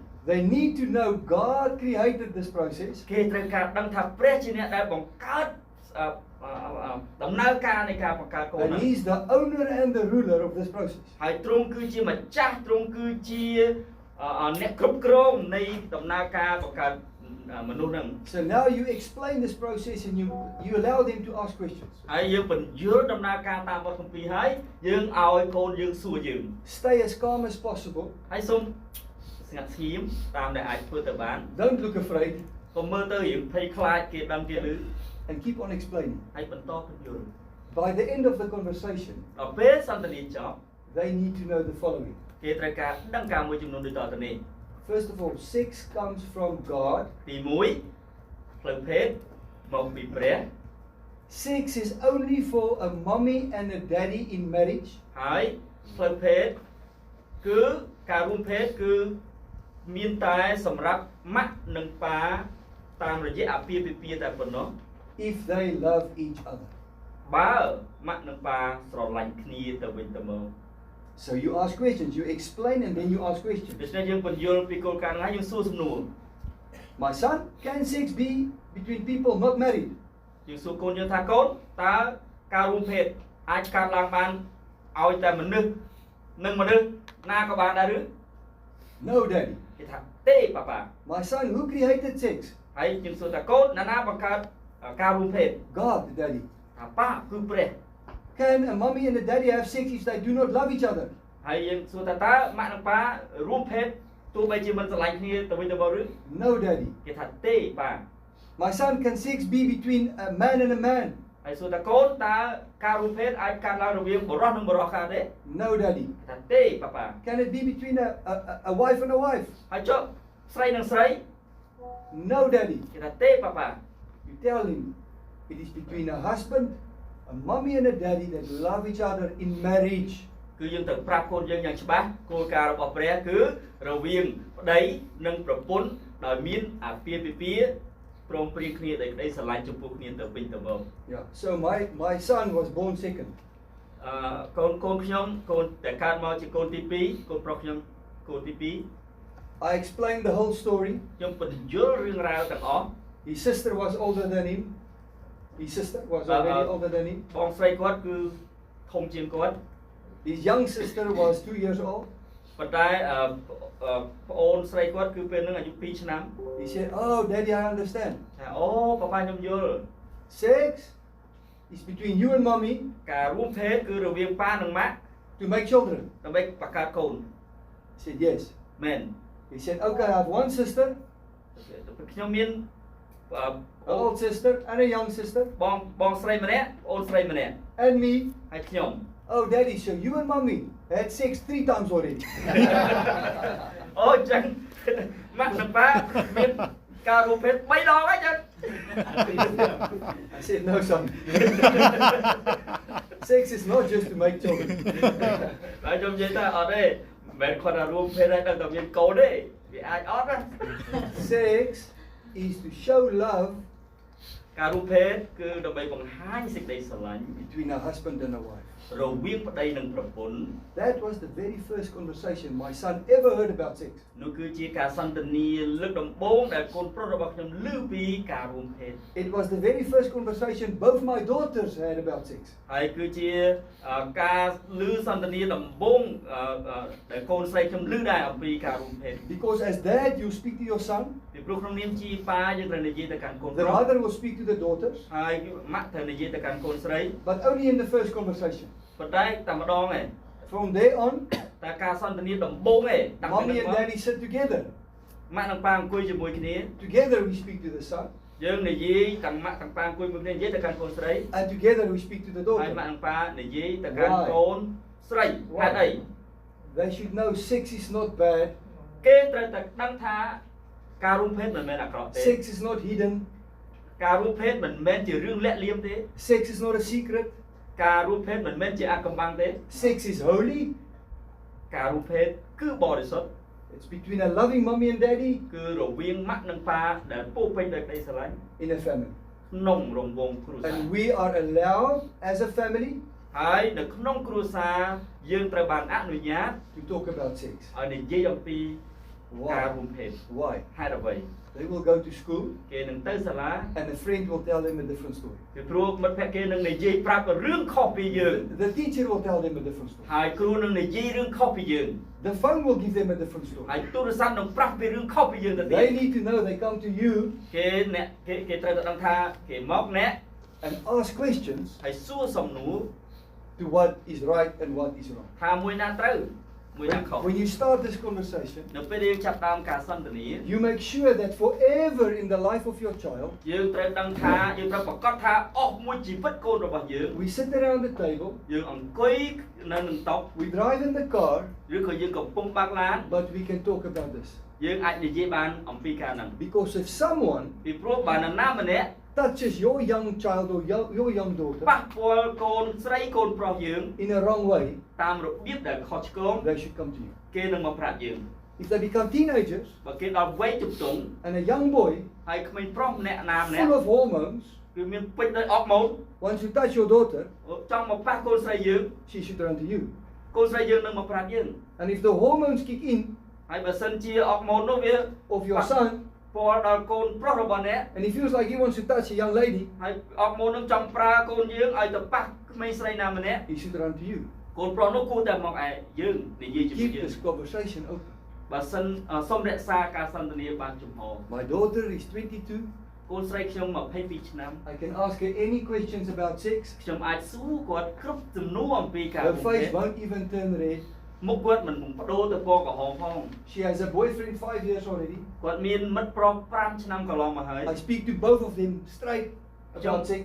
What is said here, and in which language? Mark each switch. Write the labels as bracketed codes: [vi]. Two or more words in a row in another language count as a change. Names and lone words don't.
[en] They need to know God created this process, [km] គេត្រូវការដឹងថាព្រះជាអ្នកដែលបង្កើតដំណើរការនៃការបង្កើតកូន [en] and [km] ហ្នឹង [en] He's the owner and the ruler of this process. [km] ហើយទ្រង់គឺជាម្ចាស់ទ្រង់គឺជាអ្នកគ្រប់គ្រងនៃដំណើរការបង្កើតមនុស្សហ្នឹង [en] So now you explain this process and you allow them to ask questions. [km] ហើយយើងបញ្យល់ដំណើរការតាមបទគម្ពីរហើយយើងឲ្យកូនយើងសួរយើង [en] Stay as calm as possible. [km] ហើយសូមស្ងាត់ស្ងៀមតាមដែលអាចធ្វើទៅបាន [en] Don't look afraid [km] កុំមើលទៅរៀងភ័យខ្លាចគេដឹងគេឮ [en] and keep on explaining. [km] ហើយបន្តពន្យល់ [en] By the end of the conversation, [km] ដល់ពេលសន្ទនាចប់ [en] they need to know the following. [km] គេត្រូវការដឹងការមួយចំនួនដូចតទៅនេះ [en] First of all, sex comes from God. [km] ទី1ផ្លូវភេទមកពីព្រះ [en] Sex is only for a mommy and a daddy in marriage. [km] ហើយផ្លូវភេទគឺការរួមភេទគឺមានតែសម្រាប់ម៉ាក់និងប៉ាតាមរយៈអាពាហ៍ពិពាហ៍តែប៉ុណ្ណោះ [en] If they love each other. [km] បើម៉ាក់និងប៉ាស្រឡាញ់គ្នាទៅវិញទៅមក [en] So you ask questions, you explain and then you ask questions. [km] ដូច្នេះយើងបញ្យល់ពីគោលការណ៍ហ្នឹងយើងសួរសំណួរ [en] My son, can sex be between people not married? [km] យើងសួរកូនយើងថាកូនតើការរួមភេទអាចកើតឡើងបានឲ្យតែមនុស្សនិងមនុស្សណាក៏បានដែរឬ [en] No, daddy. [km] គេថាទេប៉ាប៉ា [en] My son, who created sex? [km] ហើយយើងសួរថាកូនណាបង្កើតការរួមភេទ [en] God, daddy. [km] ថាប៉ាគឺព្រះ [en] Can a mommy and a daddy have sex if they do not love each other? [km] ហើយយើងសួរថាតើម៉ាក់និងប៉ារួមភេទទោះបីជាមិនស្រឡាញ់គ្នាទៅវិញទៅមកឬ [en] No, daddy. [km] គេថាទេប៉ា [en] My son, can sex be between a man and a man? [km] ហើយសួរថាកូនតើការរួមភេទអាចកើតឡើងរវាងបុរសនិងបុរសកើតទេ [en] No, daddy. [km] គេថាទេប៉ាប៉ា [en] Can it be between a wife and a wife? [km] ហើយចុះស្រីនិងស្រី [en] No, daddy. [km] គេថាទេប៉ាប៉ា [en] You tell him it is between a husband, a mommy and a daddy that love each other in marriage. [km] គឺយើងត្រូវប្រាប់កូនយើងយ៉ាងច្បាស់គោលការណ៍របស់ព្រះគឺរវាងប្តីនិងប្រពន្ធដោយមានអាពាហ៍ពិពាហ៍ព្រមព្រៀងគ្នាដោយក្តីស្រឡាញ់ចំពោះគ្នាទៅវិញទៅមក [en] Yeah. So my son was born second. [km] កូនខ្ញុំកូនតែកើតមកជាកូនទី2កូនប្រុសខ្ញុំកូនទី2 [en] I explained the whole story. [km] ខ្ញុំបញ្យល់រឿងរ៉ាវទាំងអស់ [en] His sister was older than him. His sister was already older than him. [km] បងស្រីគាត់គឺធំជាងគាត់ [en] His young sister was 2 years old. [km] ប៉ុន្តែប្អូនស្រីគាត់គឺពេលហ្នឹងអាយុ2ឆ្នាំ [en] He said, "Oh, Daddy, I understand. [km] ថាអូប៉ាប៉ាខ្ញុំយល់ [en] Sex is between you and mommy [km] ការរួមភេទគឺរវាងប៉ានិងម៉ាក់ [en] to make children." [km] ដើម្បីបង្កើតកូន [en] He said, "Yes." [km] មែន [en] He said, "Okay, I have one sister, [km] ខ្ញុំមាន [en] an old sister and a young sister, [km] បងស្រីម្នាក់ប្អូនស្រីម្នាក់ [en] and me. [km] ហើយខ្ញុំ [en] Oh, Daddy, so you and mommy had sex 3 times already." [km] អូចឹងម៉ាក់និងប៉ាមានការរួមភេទ3ដងហើយចឹង [en] I said, "No, son. Sex is not just to make children. [km] ហើយខ្ញុំនិយាយថាអត់ទេមិនមែនគាត់ថារួមភេទហើយដល់តែមានកូនទេវាអាចអត់ណា [en] Sex is to show love [km] ការរួមភេទគឺដើម្បីបង្ហាញសេចក្តីស្រឡាញ់ [en] between a husband and a wife." [km] រវាងប្តីនិងប្រពន្ធ [en] That was the very first conversation my son ever heard about sex. [km] នោះគឺជាការសន្ទនាលើកដំបូងដែលកូនប្រុសរបស់ខ្ញុំឮពីការរួមភេទ [en] It was the very first conversation both my daughters had about sex. [km] ហើយគឺជាការឮសន្ទនាដំបូងដែលកូនស្រីខ្ញុំឮដែរអំពីការរួមភេទ [en] Because as dad, you speak to your son, [km] ពីព្រោះក្នុងនាមជាប៉ាយើងត្រូវនិយាយទៅកាន់កូន [en] the [km] ប្រុស [en] mother will speak to the daughters, [km] ហើយម៉ាក់ត្រូវនិយាយទៅកាន់កូនស្រី [en] but only in the first conversation. [km] ប៉ុន្តែតែម្ដងឯង [en] From there on, [km] តែការសន្ទនាដំបូងឯងតាំងពី [en] mommy [km] នោះ [en] and [km] មក [en] daddy sit together. [km] ម៉ាក់និងប៉ាអង្គុយជាមួយគ្នា [en] Together we speak to the son, [km] យើងនិយាយទាំងម៉ាក់ទាំងប៉ាអង្គុយមួយគ្នានិយាយទៅកាន់កូនស្រី [en] and together we speak to the [km] ហើយម៉ាក់ [en] daughter. [km] និងប៉ានិយាយទៅកាន់កូនស្រីហេតុអី [en] They should know sex is not bad, [km] គេត្រូវតែដឹងថាការរួមភេទមិនមែនអាក្រក់ទេ [en] sex is not hidden, [km] ការរួមភេទមិនមែនជារឿងលាក់លៀមទេ [en] sex is not a secret, [km] ការរួមភេទមិនមែនជាអាថ៌កំបាំងទេ [en] sex is holy. [km] ការរួមភេទគឺបរិសុទ្ធ [en] It's between a loving mommy and daddy [km] គឺរវាងម៉ាក់និងប៉ាដែលពោពេញដោយក្តីស្រឡាញ់ [en] in a family. [km] ក្នុងរង្វង់គ្រួសារ [en] And we are allowed as a family [km] ហើយនៅក្នុងគ្រួសារយើងត្រូវបានអនុញ្ញាត [en] to talk about sex. [km] ឲ្យនិយាយអំពីការរួមភេទ [en] Why? [km] ហេតុអ្វី [en] They will go to school [km] គេនឹងទៅសាលា [en] and a friend will tell them a different story. [km] ពីព្រោះមិត្តភក្តិគេនឹងនិយាយប្រាប់រឿងខុសពីយើង [en] The teacher will tell them a different story. [km] ហើយគ្រូនឹងនិយាយរឿងខុសពីយើង [en] The phone will give them a different [km] ហើយ [en] story. [km] ទូរស័ព្ទនឹងប្រាប់ពីរឿងខុសពីយើងទៅទៀត [en] They need to know they come to you [km] គេត្រូវតែដឹងថាគេមកអ្នក [en] and ask questions [km] ហើយសួរសំណួរ [en] to what is right and what is wrong. [km] ថាមួយណាត្រូវមួយណាខុស [en] When you start this conversation, [km] នៅពេលដែលយើងចាប់ដើមការសន្ទនា [en] you make sure that forever in the life of your child, [km] យើងត្រូវដឹងថាយើងត្រូវប្រកាសថាអស់មួយជីវិតកូនរបស់យើង [en] we sit around the table, [km] យើងអង្គុយនៅនឹងតុ [en] we drive in the car, [km] ឬក៏យើងកំពុងបើកឡាន [en] but we can talk about this. [km] យើងអាចនិយាយបានអំពីការហ្នឹង [en] Because if someone [km] ពីព្រោះបើនរណាម្នាក់ [en] touches your young child or your young daughter [km] ប៉ះពាល់កូនស្រីកូនប្រុសយើង [en] in a wrong way, [km] តាមរបៀបដែលខុសឆ្គង [en] they should come to you. [km] គេនឹងមកប្រាប់យើង [en] If they become teenagers [km] បើគេដល់វ័យជំទង់ [en] and a young boy [km] ហើយក្មេងប្រុសម្នាក់ណាម្នាក់ [en] full of hormones [km] គឺមានពេញដោយអរម៉ូន [en] wants to touch your daughter, [km] ចង់មកប៉ះកូនស្រីយើង [en] she should run to you. [km] កូនស្រីយើងនឹងមកប្រាប់យើង [en] And if the hormones kick in [km] ហើយបើសិនជាអរម៉ូននោះវា [en] of your son [km] ពាល់ដល់កូនប្រុសរបស់អ្នក [en] and he feels like he wants to touch a young lady, [km] ហើយអរម៉ូននឹងចង់ប្រើកូនយើងឲ្យទៅប៉ះក្មេងស្រីណាម្នាក់ [en] he should run to you. [km] កូនប្រុសនោះគួរតែមកឯយើងនិយាយជាមួយ [en] Keep [km] យើង [en] this conversation open. [km] បើសិនសូមរក្សាការសន្ទនាបានចំហ [en] My daughter is 22. [km] កូនស្រីខ្ញុំ22ឆ្នាំ [en] I can ask her any questions about sex. [km] ខ្ញុំអាចសួរគាត់គ្រប់សំណួរអំពីការ [en] Her face won't even turn red. [km] មុខគាត់មិនបដូរទៅពណ៌ក្រហមផង [en] She has a boyfriend 5 years already. [km] គាត់មានមិត្តប្រុស5ឆ្នាំកន្លងមកហើយ [en] I speak to both of them straight about sex.